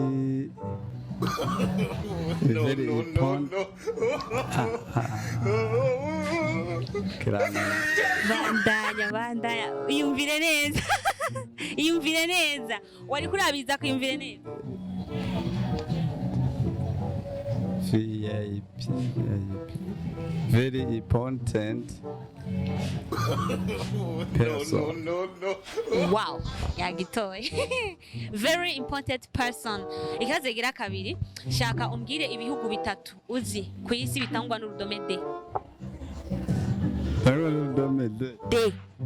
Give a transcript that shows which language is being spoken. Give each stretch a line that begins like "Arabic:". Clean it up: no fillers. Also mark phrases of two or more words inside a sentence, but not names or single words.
Rundi: bandanya iyumvire neza wari kurabiza kuyumvire neza
English: VIP very important person. No.
Rundi: Wow yagitoye
English: very important person
Rundi: ikaze gira kabiri shaka umbwire ibihugu bitatu uzi ku isi bitangwa n'urudome D urudome D